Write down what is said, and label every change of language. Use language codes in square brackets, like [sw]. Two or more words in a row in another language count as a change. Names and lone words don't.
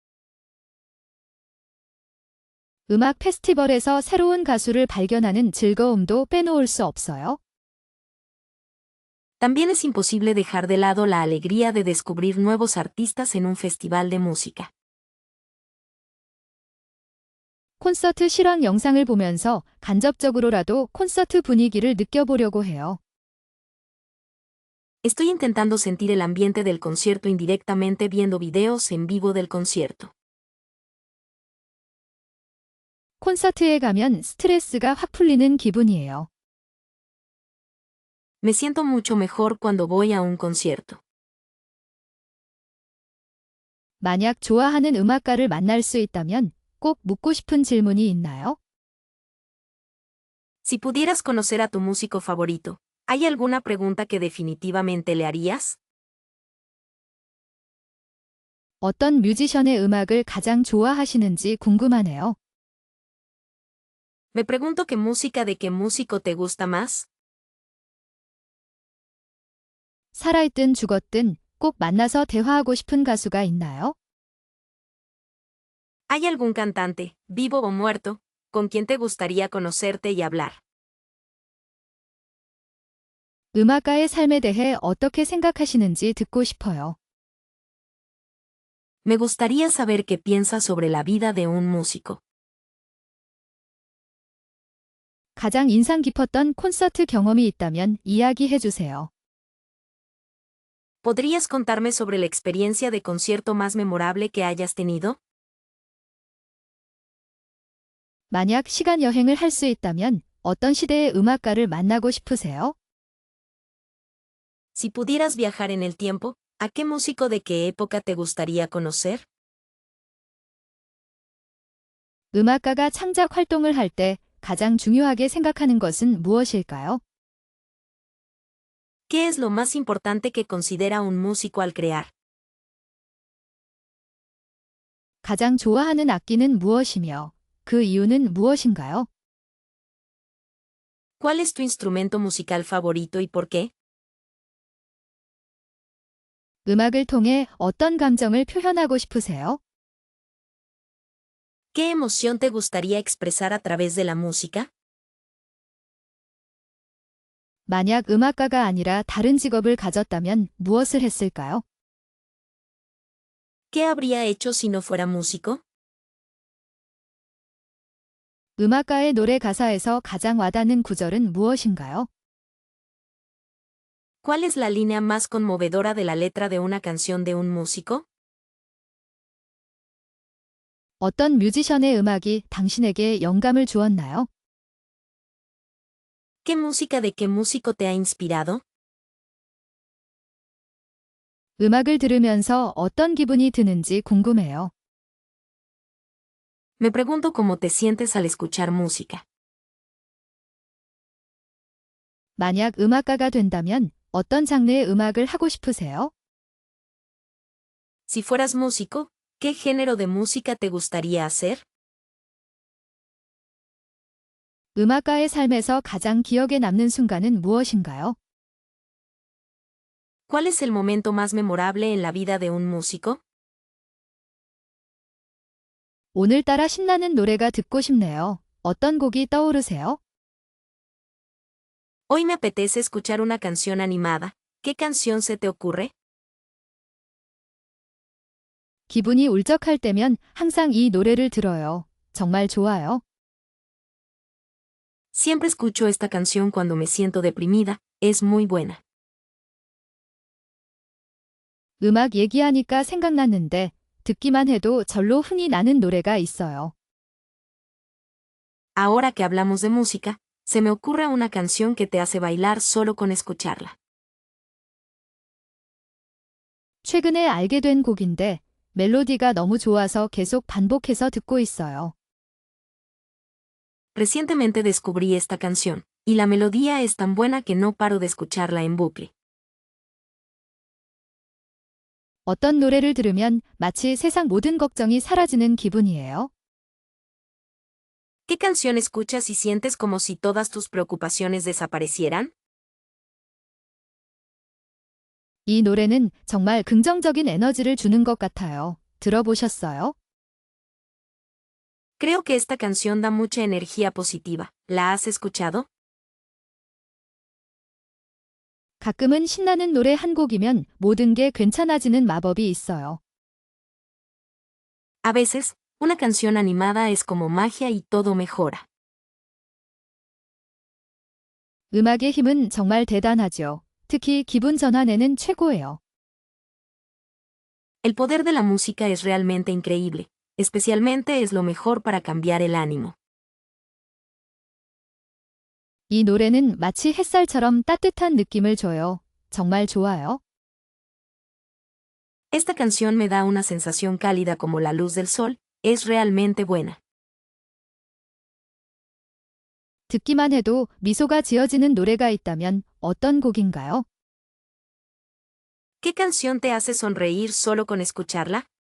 [ko] 음악 페스티벌에서 새로운 가수를 발견하는 즐거움도 빼놓을 수 없어요. [es] También es imposible dejar de lado la alegría de descubrir nuevos artistas en un festival de música. [ko] 콘서트 실황 영상을 보면서 간접적으로라도 콘서트 분위기를 느껴보려고 해요. [es] Estoy intentando sentir el ambiente del concierto indirectamente viendo videos en vivo del concierto. [ko] 콘서트에 가면 스트레스가 확 풀리는 기분이에요. [es] Me siento mucho mejor cuando voy a un concierto. [ko] 만약 좋아하는 음악가를 만날 수 있다면 꼭 묻고 싶은 질문이 있나요? [es] Si pudieras conocer a tu músico favorito, ¿hay alguna pregunta que definitivamente le harías? [ko] 어떤 뮤지션의 음악을 가장 좋아하시는지 궁금하네요. [es] Me pregunto qué músico te gusta más. [ko] 살아있든 죽었든 꼭 만나서 대화하고 싶은 가수가 있나요? [es] ¿Hay algún cantante, vivo o muerto, con quien te gustaría conocerte y hablar? [ko] 음악가의 삶에 대해 어떻게 생각하시는지 듣고 싶어요. [es] Me gustaría saber qué piensas sobre la vida de un músico. [ko] 가장 인상 깊었던 콘서트 경험이 있다면 이야기해 주세요. [es] ¿Podrías contarme sobre la experiencia de concierto más memorable que hayas tenido? [ko] 만약 시간 여행을 할 수 있다면 어떤 시대의 음악가를 만나고 싶으세요? [es] Si pudieras viajar en el tiempo, ¿a qué músico de qué época te gustaría conocer? [ko] 음악가가 창작 활동을 할 때 가장 중요하게 생각하는 것은 무엇일까요? [es] ¿Qué es lo más importante que considera un músico al crear? [ko] 가장 좋아하는 악기는 무엇이며 그 이유는 무엇인가요? [es] ¿Cuál es tu instrumento musical favorito y por qué? [ko] 음악을 통해 어떤 감정을 표현하고 싶으세요? [es] ¿Qué emoción te gustaría expresar a través de la música? [ko] 만약 음악가가 아니라 다른 직업을 가졌다면 무엇을 했을까요? [es] ¿Qué habría hecho si no fuera músico? [ko] 음악가의 노래 가사에서 가장 와닿는 구절은 무엇인가요? [es] ¿Cuál es la línea más conmovedora de la letra de una canción de un músico? [ko] 어떤 뮤지션의 음악이 당신에게 영감을 주었나요? [es] ¿Qué música de qué músico te ha inspirado? [ko] 음악을 들으면서 어떤 기분이 드는지 궁금해요. [es] Me pregunto cómo te sientes al escuchar música. [ko] 만약 음악가가 된다면 어떤 장르의 음악을 하고 싶으세요? [es] Si fueras músico, ¿qué género de música te gustaría hacer? [ko] 음악가의 삶에서 가장 기억에 남는 순간은 무엇인가요? [es] ¿Cuál es el momento más memorable en la vida de un músico? [ko] 오늘따라 신나는 노래가 듣고 싶네요. 어떤 곡이 떠오르세요? [es] Hoy me apetece escuchar una canción animada. ¿Qué canción se te ocurre? [ko] 기분이 울적할 때면 항상 이 노래를 들어요. 정말 좋아요. [es] Siempre escucho esta canción cuando me siento deprimida. Es muy buena. [ko] 음악 얘기하니까 생각났는데 듣기만 해도 절로 흥이 나는 노래가 있어요. [es] Ahora que hablamos de música, se me ocurre una canción que te hace bailar solo con escucharla. [ko] 최근에 알게 된 곡인데 멜로디가 너무 좋아서 계속 반복해서 듣고 있어요. [es] Recientemente descubrí esta canción, y la melodía es tan buena que no paro de escucharla en bucle. [ko] 어떤 노래를 들으면 마치 세상 모든 걱정이 사라지는 기분이에요. [es] ¿Qué canción escuchas y sientes como si todas tus preocupaciones desaparecieran? [ko] 이 노래는 정말 긍정적인 에너지를 주는 것 같아요. 들어보셨어요? [es] Creo que esta canción da mucha energía positiva. ¿La has escuchado? [ko] 가끔은 신나는 노래 한 곡이면 모든 게 괜찮아지는 마법이 있어요. [es] A veces, una canción animada es como magia y todo mejora. [ko] 음악의 힘은 정말 대단하죠. 특히 기분 전환에는 최고예요. [es] El poder de la música es realmente increíble, especialmente es lo mejor para cambiar el ánimo. [ko] 이 노래는 마치 햇살처럼 따뜻한 느낌을 줘요. 정말 좋아요. [es] Esta canción me da una sensación cálida como la luz del sol, es realmente buena. [ko] 듣기만 해도 미소가 지어지는 노래가 있다면 어떤 곡인가요? [es] ¿Qué canción te hace sonreír solo con escucharla?